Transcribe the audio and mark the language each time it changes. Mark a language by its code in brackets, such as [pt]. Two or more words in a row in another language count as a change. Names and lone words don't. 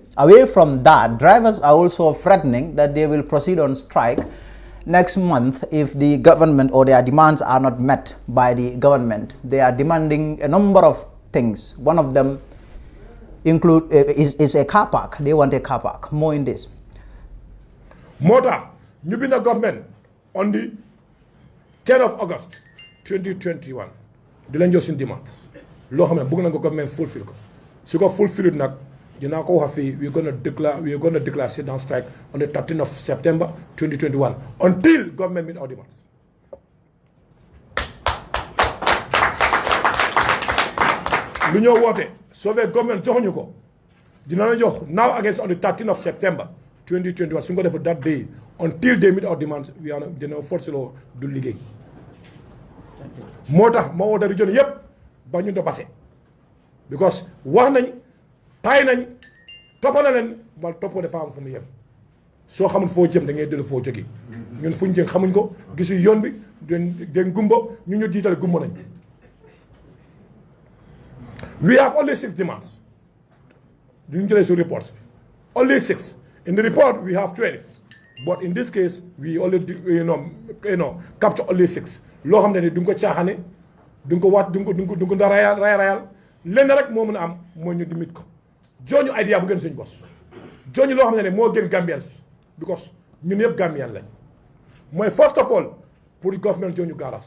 [en] Away from that, drivers are also threatening that they will proceed on strike next month if the government or their demands are not met by the government. They are demanding a number of things. One of them is a car park. They want a car park. More in this. [wo] Mota, ñu bind government [en] on the 10th of August 2021 [wo] di lañ jox suñu demandes loo xam ne bëgg na ko government fulfill ko su ko fulfill nag dinaa ko wax fii [en] we're gonna declare sit down strike on the 13th of September 2021 until government meet our demands. [wo] lu ñoo woote soo fee government joxuñu ko dina la jox [en] now against on the 13th of September 2021 [wo] su ñu ko def [en] that day until they meet our demands we are [wo] dina force loo du liggéey moo tax ma woote région yëpp ba ñu do passé because wax nañ tay nañ toppale leen wala toppoo dafa am fu mu yem soo xamul foo jëm da ngay dellu foo jógee ñun fuñ jëm xamuñ ko gisu yoon bi den gumba ñu ñu jiital gumba nañ [en] we have only 6 demands [wo] duñ jëlee su [en] reports only 6. In the report, we have 12, but in this case, we only capture only 6. [wo] Loo xam ne duñ ko caaxaane duñ ko waat duñ ko da rayal lenn rek moo mën a am mooy ñu dimit ko jooñu idea bu gën suñ bos jooñu loo xam ne moo gën Gambian because ñun yëpp Gambian lañ mooy [en] first of all [wo] pour government jooñu garas